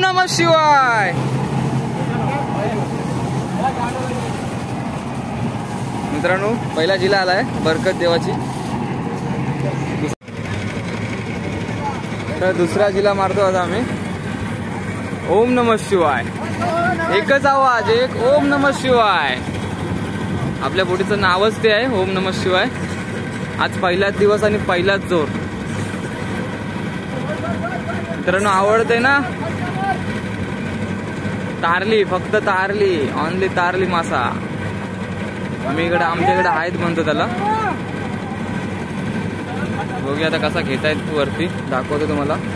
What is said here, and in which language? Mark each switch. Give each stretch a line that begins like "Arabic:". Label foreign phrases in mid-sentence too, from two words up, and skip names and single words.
Sanskrit: शिवाय.
Marathi: मित्रांनो पहिला जिल्हा आलाय बरकत देवाची. तर दुसरा जिल्हा मारतो आता आम्ही.
Sanskrit: ओम नमः शिवाय.
Marathi: एकच आवाज, एक
Sanskrit: ओम नमः शिवाय.
Marathi: आपल्या बोटीचं नावच ते आहे,
Sanskrit: ओम नमः शिवाय.
Marathi: आज पहिलाच दिवस आणि पहिलाच जोर. मित्रांनो आवडते ना तारली, फक्त तारली, ऑनली तारली मासा. आम्ही इकडे आमच्याकडे आहेत म्हणतो त्याला. बघूया आता कसा घेतायत वरती, दाखवतो तुम्हाला.